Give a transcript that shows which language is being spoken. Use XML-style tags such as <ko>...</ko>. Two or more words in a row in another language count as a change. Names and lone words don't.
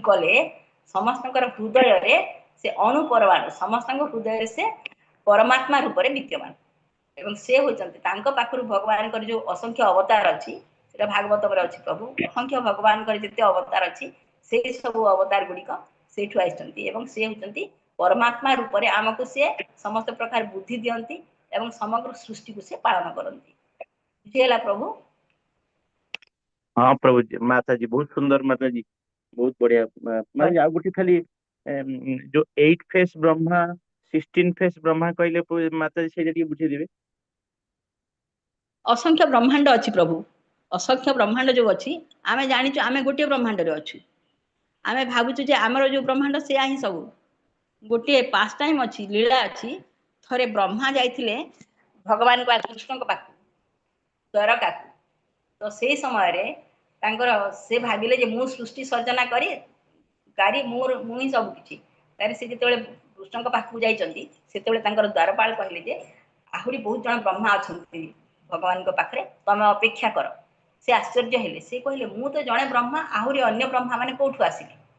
<or>କଲେ ସମସ୍ତଙ୍କର ହୃଦୟରେ ସେ ଅଣୁ ପରମାଣୁ ସମସ୍ତଙ୍କ ହୃଦୟରେ ସେ ପରମାତ୍ମା ରୂପରେ ବିଦ୍ୟମାନ ଏବଂ ସେ ହଉଛନ୍ତି ତାଙ୍କ ପାଖରୁ ଭଗବାନଙ୍କର ଯୋଉ ଅସଂଖ୍ୟ ଅବତାର ଅଛି ସେଟା ଭାଗବତରେ ଅଛି ପ୍ରଭୁ ଅସଂଖ୍ୟ ଭଗବାନଙ୍କର ଯେତେ ଅବତାର ଅଛି ସେଇ ସବୁ ଅବତାର ଗୁଡିକ ସେଇଠୁ ଆସିଛନ୍ତି ଏବଂ ସେ ହଉଛନ୍ତି ପରମାତ୍ମା ରୂପରେ ଆମକୁ ସେ ସମସ୍ତ ପ୍ରକାର ବୁଦ୍ଧି ଦିଅନ୍ତି ଏବଂ ସମଗ୍ର ସୃଷ୍ଟିକୁ ସେ ପାଳନ କରନ୍ତି ବୁଝି ହେଲା ପ୍ରଭୁ</or> <hi>हाँ प्रभु जी माता जी</hi> <or>बहुत सुंदर माता जी बहुत बढ़िया माता जी ଆ ଗୁଟି ଖାଲି ଜୋ 8 ଫେସ ବ୍ରହ୍ମା 16 ଫେସ ବ୍ରହ୍ମା କହଲେ ମାତା ଜୀ ସେ ବୁଝେ ଦେବେ ଅସଂଖ୍ୟ ବ୍ରହ୍ମାଣ୍ଡ ଅଛି ପ୍ରଭୁ ଅସଂଖ୍ୟ ବ୍ରହ୍ମାଣ୍ଡ ଯୋଉ ଅଛି ଆମେ ଜାଣିଛୁ ଆମେ ଗୋଟିଏ ବ୍ରହ୍ମାଣ୍ଡରେ ଅଛୁ ଆମେ ଭାବୁଛୁ ଯେ ଆମର ଯୋଉ ବ୍ରହ୍ମାଣ୍ଡ ସେୟା ହିଁ ସବୁ ଗୋଟିଏ</or> <en>pass time</en> <or>ଅଛି ଲୀଳା ଅଛି ଥରେ ବ୍ରହ୍ମା ଯାଇଥିଲେ ଭଗବାନଙ୍କ କୃଷ୍ଣଙ୍କ ପାଖକୁ ଦ୍ୱାରକାକୁ ତ ସେଇ ସମୟରେ ତାଙ୍କର ସେ ଭାବିଲେ ଯେ ମୁଁ ସୃଷ୍ଟି ସର୍ଜନା କରି ମୁଁ ହିଁ ସବୁ କିଛି ତାରେ ସେ ଯେତେବେଳେ କୃଷ୍ଣଙ୍କ ପାଖକୁ ଯାଇଛନ୍ତି ସେତେବେଳେ ତାଙ୍କର ଦ୍ୱାରପାଳ କହିଲେ ଯେ ଆହୁରି ବହୁତ ଜଣ ବ୍ରହ୍ମା ଅଛନ୍ତି ଭଗବାନଙ୍କ ପାଖରେ ତମେ ଅପେକ୍ଷା କର ସେ ଆଶ୍ଚର୍ଯ୍ୟ ହେଲେ ସେ କହିଲେ ମୁଁ ତ ଜଣେ ବ୍ରହ୍ମା ଆହୁରି ଅନ୍ୟ ବ୍ରହ୍ମା ମାନେ କୋଉଠୁ ଆସିଲେ</or>